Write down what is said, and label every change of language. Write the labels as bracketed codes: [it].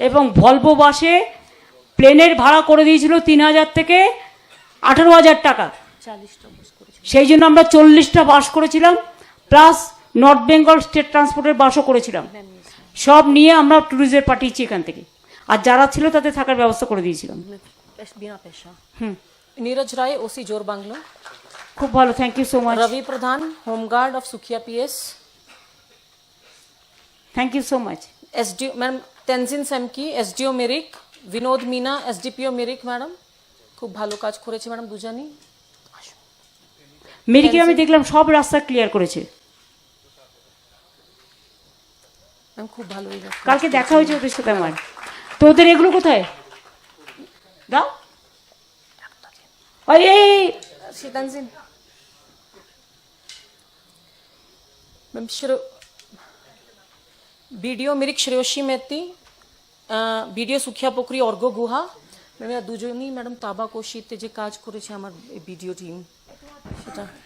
[bn] এবং ভলভো বাসে প্লেনের ভাড়া করে দিয়েছিল 3,000 থেকে 18,000 টাকা। 40টা বাস করেছে। সেই জন্য আমরা 40টা বাস করেছিলাম, প্লাস নর্থ বেঙ্গল স্টেট ট্রান্সপোর্টের বাসও করেছিলাম। সব নিয়ে আমরা ট্যুরিস্টদের পাঠিয়েছি এখান থেকে, আর যারা ছিল তাদের থাকার ব্যবস্থা করে দিয়েছিলাম। [hi] बिना पैसा। नीरज राय, ओसी जोर बांग्लो। [bn] খুব ভালো, [en] thank you so much, [hi] Ravi Pradhan, home guard of Sukhiya PS. [en] Thank you so much. [bn] SDO madam Tenzin सेमकी, SDO Mirik. Vinod Meena, SDPO Mirik madam, खूब ভালো কাজ করেছে ম্যাডাম দুজনই। মেরিকে আমি দেখলাম সব রাস্তা ক্লিয়ার করেছে, ম্যাম খুব ভালো এই কাজ। কালকে দেখা হয়েছে ওদের সাথে আমার। তো ওদের এগুলো কোথায় দাও, ওই এই Tenzin ma'am BDO Mirik श्रेयोशी मेहती, BDO सुखिया पोखरी अर्घ गुहा ম্যাম, এরা দুজনই ম্যাডাম তাবাকশিতে যে কাজ করেছে আমার বিডিও টিম, সেটা